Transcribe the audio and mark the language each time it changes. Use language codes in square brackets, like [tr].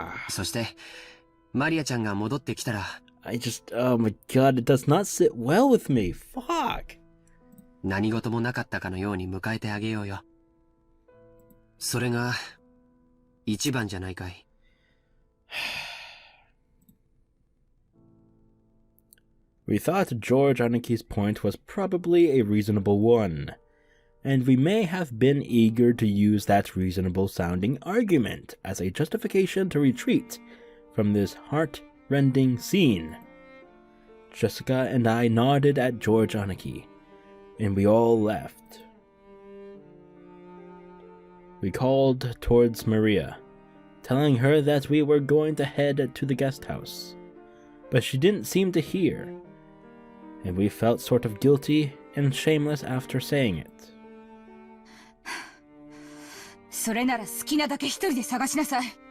[ja] そして、マリアちゃんが戻ってきたら、 [en] oh my god, it does not sit well with me. Fuck. [ja] 何事もなかったかのように迎えてあげようよ。それが、一番じゃないかい。 [en] We thought George Anaki's point was probably a reasonable one, and we may have been eager to use that reasonable-sounding argument as a justification to retreat from this heart-rending scene. Jessica and I nodded at George Anaki, and we all left. We called towards Maria, telling her that we were going to head to the guest house, but she didn't seem to hear, and we felt sort of guilty and shameless after saying it. [ja] それなら好きなだけ一人で探しなさい。